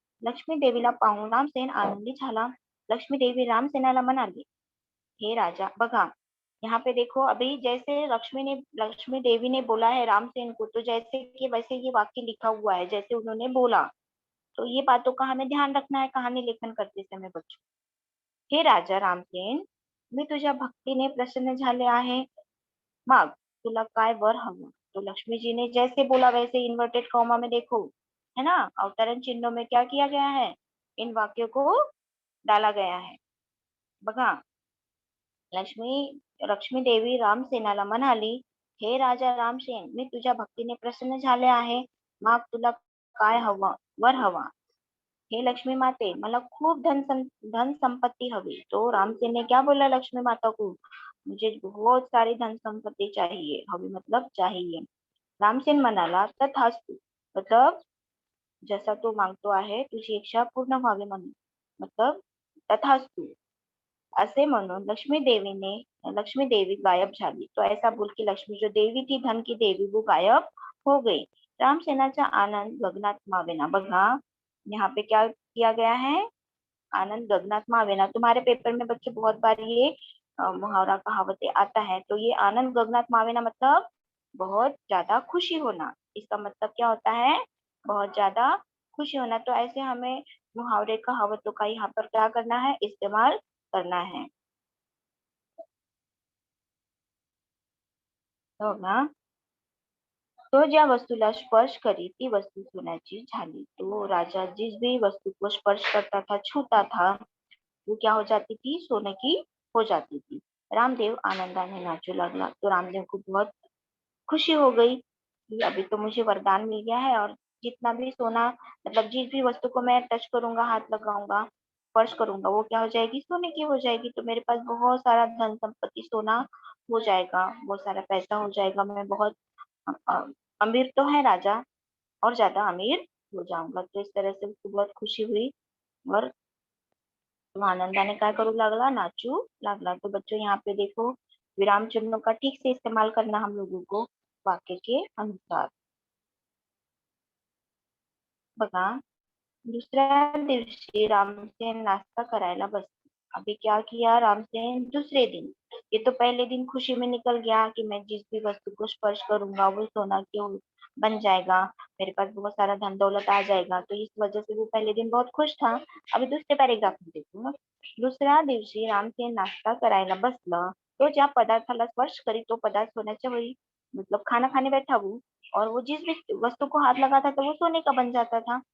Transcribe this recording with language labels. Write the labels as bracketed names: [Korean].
[Marathi] लक्ष्मी देवीला पाहून रामसेन आनंदी झाला. लक्ष्मी देवी रामसेनाला म्हणाली, हे राजा. [Hindi] बघा, यहाँ पे देखो, अभी जैसे लक्ष्मी देवी ने बोला है रामसेन को, तो जैसे कि वैसे ये वाक्य लिखा हुआ है, जैसे उन्होंने बोला. तो ये बातों का हमें ध्यान रखना है कहानी लेखन करते समय बच्चों. [Marathi] हे राजा रामसेन, मी तुझ्या भक्तीने प्रसन्न झाले आहे. माग, तुला काय वर हवं. [Hindi] तो लक्ष्मी जी ने जैसे बोला वैसे इन्वर्टेड कॉमा में देखो, है ना, अवतरण चिन्हों में क्या किया गया है? इन वाक्यों को डाला गया है. [Marathi] बघा, लक्ष्मी देवी रामसेनाला म्हणाली, हे राजा रामसेन, मी तुझ्या भक्तीने प्रसन्न झाले आहे. माग, तुला काय हवं, वर हवा. हे लक्ष्मी माते, मला खूप धन संपत्ति हवी. [Hindi] तो रामसेन ने क्या बोला लक्ष्मी माता को? मुझे बहुत सारी धन संपत्ति चाहिए. हवी मतलब चाहिए. [Marathi] रामसेन म्हणाला, तथास्तु, मतलब जसा तू मागतो आहे तुझी इच्छा पूर्ण व्हावी म्हणून. मतलब तथास्तु असे म्हणून लक्ष्मी देवी गायब झाली. [Hindi] तो ऐसा बोल की लक्ष्मी जो देवी थी, धन की देवी, वो गायब हो गई. [Marathi] रामसेनाचा आनंद गगनात मावेना. [Hindi] बघा, यहाँ पे क्या किया गया है? [Marathi] आनंद गगनात मावेना. [Hindi] तुम्हारे पेपर में बच्चे बहुत बार ये मुहावरा कहावतें आता है. तो ये [Marathi] आनंद गगनात मावेना [Hindi] मतलब बहुत ज्यादा खुशी होना, इसका मतलब क्या होता है? बहुत ज्यादा खुशी होना। तो ऐसे हमें मुहावरे कहावतों का यहाँ पर क्या करना है? इस्तेमाल करना है। हो ना? [Marathi] तो ज्या वस्तूला स्पर्श करी ती वस्तू सोन्याची झाली। [Hindi] तो राजा जिस भी वस्तु को स्पर्श करता था, छूता था, वो क्या हो जाती थी? सोने की हो जाती थी। [Marathi] रामदेव आनंदाने नाचू लगला। [Hindi] तो रामदेव को बहुत खुशी हो गई कि अभी तो मुझे वरदान मिल गया है, और जितना भी सोना, मतलब जिस भी वस्तु को मैं टच करूंगा, हाथ लगाऊंगा, स्पर्श करूंगा, वो क्या हो जाएगी? सोने की हो जाएगी। तो मेरे पास बहुत सारा धन संपत्ति, सोना हो जाएगा, बहुत सारा पैसा हो जाएगा, मैं बहुत अ, अ, अमीर तो है राजा, और ज्यादा अमीर हो जाऊंगा। तो इस तरह से उसको बहुत खुशी हुई, और तो [Marathi] आनंदाने काय करू लागला? नाचू लागला। [Hindi] तो बच्चों यहाँ पे देखो, विराम चिन्हों का ठीक से इस्तेमाल करना हम लोगों को वाक्य के अनुसार। [Marathi] बघा, दुसऱ्या दिवशी रामसेन नाश्ता करायला बसले। [Hindi] अभी क्या किया रामसेन? दूसरे दिन, ये तो पहले दिन खुशी में निकल गया कि मैं जिस भी वस्तु को स्पर्श करूंगा वो सोना क्यों बन जाएगा, मेरे पास बहुत सारा धन दौलत आ जाएगा, तो इस वजह से वो पहले दिन बहुत खुश था। अभी दूसरे पैराग्राफ में देखूंगा। [Marathi] दुसऱ्या दिवशी रामसेन नाश्ता करायला बसलं, तो ज्या पदार्थाला स्पर्श करी तो पदार्थ सोन्याच्या वही, [Hindi] मतलब खाना खाने बैठा वो, और वो जिस भी वस्तु को हाथ लगाता था वो सोने का बन जाता था।